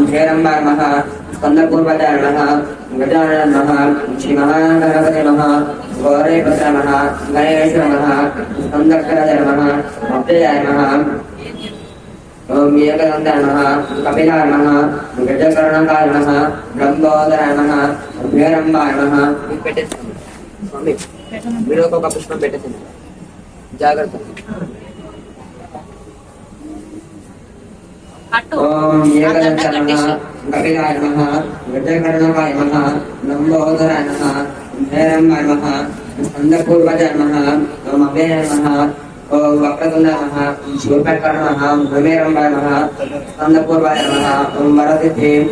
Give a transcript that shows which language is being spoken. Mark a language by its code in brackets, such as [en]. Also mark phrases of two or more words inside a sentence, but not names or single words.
[sa] हेरम्बाय नमः स्कन्दपूर्वजाय नमः गजाननाय नमः श्री महागणपते नमः गौरीपते नमः गणेश नमः स्कन्दकराय नमः अव्ययाय नमः ओम एकदन्ताय नमः कपिलाय नमः गजकर्णकाय नमः लंबोदराय नमः हेरम्बाय नमः स्वामी [te] మీరు ఒక పుష్పం పెట్టేసింది జాగ్రత్త [sa] ఓం ఏకదంతాయ నమః కపిలాయ నమః గజకర్ణకాయ నమః లంబోదరాయ నమః హేరంబాయ నమః స్కందపూర్వజాయ నమః ఓం అవ్యయాయ నమః ఓం వక్రతుండాయ నమః శూర్పకర్ణాయ నమః భూమిరంబాయ నమః స్కందపూర్వజాయ నమః ఓం వరసిద్ధి